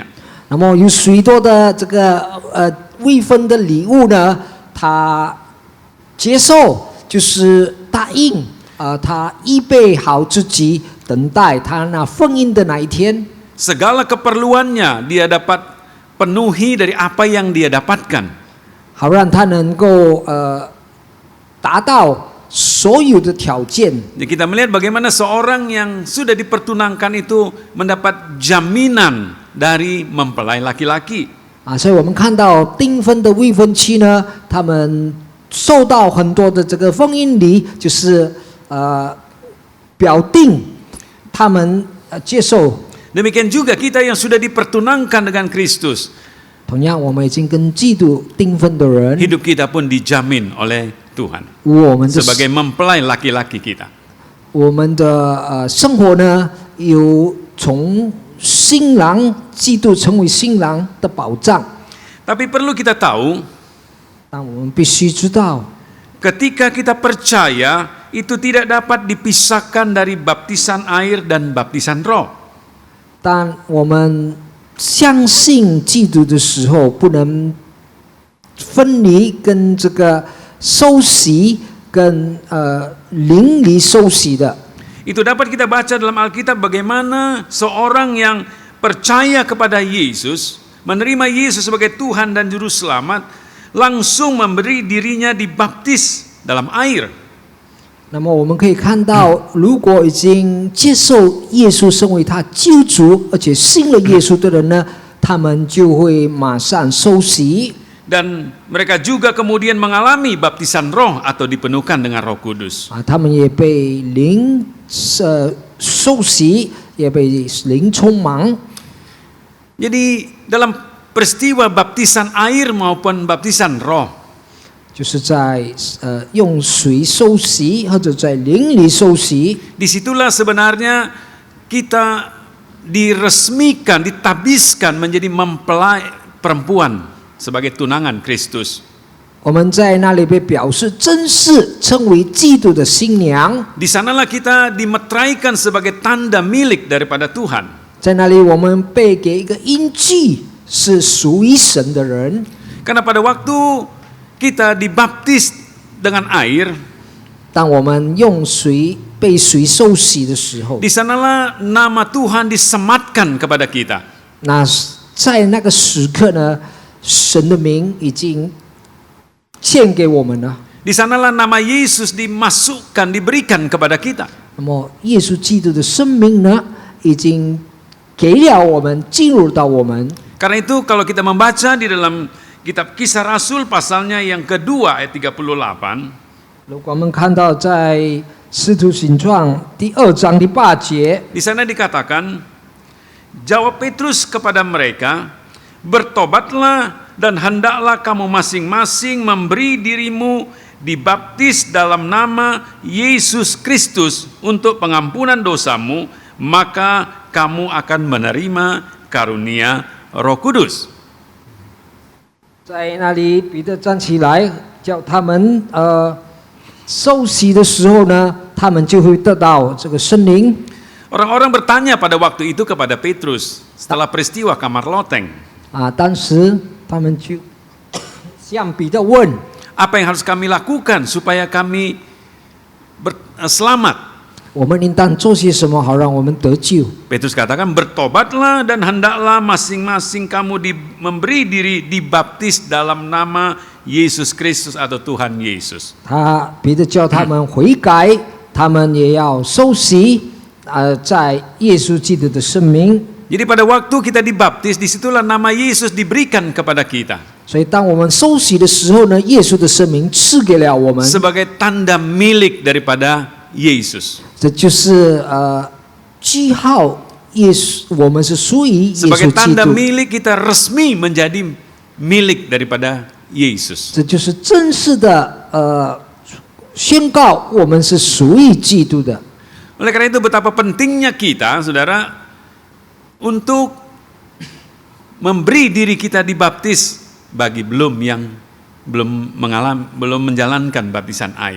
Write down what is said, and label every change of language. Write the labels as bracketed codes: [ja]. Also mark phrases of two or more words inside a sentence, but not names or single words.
[zh] 那么有许多的这个未婚的礼物呢，他接受，就是答应他预备好自己，等待他那婚姻的那一天。 [id] Segala keperluannya dia dapat penuhi dari apa yang dia dapatkan. [zh] 好让他能够达到所有的条件。 [id] Jadi kita melihat bagaimana seorang yang sudah dipertunangkan itu mendapat jaminan dari mempelai laki-laki. [zh] 所以我们看到订婚的未婚妻呢，他们受到很多的这个婚姻礼，就是表定他们接受。 [id] Demikian juga kita yang sudah dipertunangkan dengan Kristus, [zh] 同样，我们已经跟基督订婚的人， [id] hidup kita pun dijamin oleh Tuhan [zh] 我们的 [id] sebagai mempelai laki-laki kita. [zh] 我们的生活呢，有从新郎基督成为新郎的保障。 [id] Tapi perlu kita tahu, [zh] 但我们必须知道， [id] ketika kita percaya itu tidak dapat dipisahkan dari baptisan air dan baptisan roh. [zh] 当我们相信基督的时候，不能分离跟这个受洗跟灵里受洗的。 [id] Itu dapat kita baca dalam Alkitab bagaimana seorang yang percaya kepada Yesus menerima Yesus sebagai Tuhan dan Juru Selamat, langsung memberi dirinya dibaptis dalam air. [zh] 那么我们可以看到，如果已经接受耶稣成为他救主，而且信了耶稣的人呢，他们就会马上受洗。 [id] Dan mereka juga kemudian mengalami baptisan roh atau dipenuhkan dengan Roh Kudus. [zh] 他们也被灵受洗，也被灵充满。 [id] Jadi dalam peristiwa baptisan air maupun baptisan roh, [zh] 就是在用水受洗，或者在灵里受洗。 [id] disitulah sebenarnya kita diresmikan, ditabiskan menjadi mempelai perempuan sebagai tunangan Kristus. [zh] 我们在那里被表示正式称为基督的新娘， [id] Di sanalah kita dimeteraikan sebagai tanda milik daripada Tuhan. [zh] 在那里我们被给一个印记，是属于神的人。 [id] Karena pada waktu kita dibaptis dengan air, [zh] 当我们用水被水受洗的时候， [id] di sanalah nama Tuhan disematkan kepada kita. [zh] 那在那个时刻呢，神的名已经献给我们了。 [id] Di sanalah nama Yesus dimasukkan, diberikan kepada kita. [zh] 那么耶稣基督的生命呢，已经给了我们，进入到我们。 [id] Karena itu kalau kita membaca di dalam kitab Kisah Rasul pasalnya yang kedua ayat 38, [zh] 如果我们看到在《使徒行传》第2章第8节， [id] di sana dikatakan, jawab Petrus kepada mereka, bertobatlah dan hendaklah kamu masing-masing memberi dirimu dibaptis dalam nama Yesus Kristus untuk pengampunan dosamu, maka kamu akan menerima karunia Roh Kudus. [zh] 在那里彼得站起来，叫他们受洗的时候呢，他们就会得到这个圣灵。 [id] Orang-orang bertanya pada waktu itu kepada Petrus setelah peristiwa kamar loteng, [zh] 当时他们就向彼得问： [id] apa yang harus kami lakukan supaya kami selamat? [zh] 我们应当做些什么好让我们得救？ [id] Petrus katakan, bertobatlah dan hendaklah masing-masing kamu memberi diri dibaptis dalam nama Yesus Kristus atau Tuhan Yesus. [zh] 彼得叫他们悔改，他们也要受洗，在耶稣基督的圣名。 [id] Jadi pada waktu kita dibaptis, disitulah nama Yesus diberikan kepada kita [zh] 所以当我们受洗的时候呢，耶稣的圣名赐给了我们， [id] sebagai tanda milik daripada Yesus. [zh] 这就是记号耶稣，我们是属于耶稣 [id] Sebagai [zh] 基 [id] tanda [zh] 督。 [id] milik kita resmi menjadi milik daripada Yesus. [zh] 这就是正式的宣告，我们是属于基督的。 [id] Oleh karena itu betapa pentingnya kita, saudara, untuk memberi diri kita dibaptis bagi belum menjalankan baptisan air.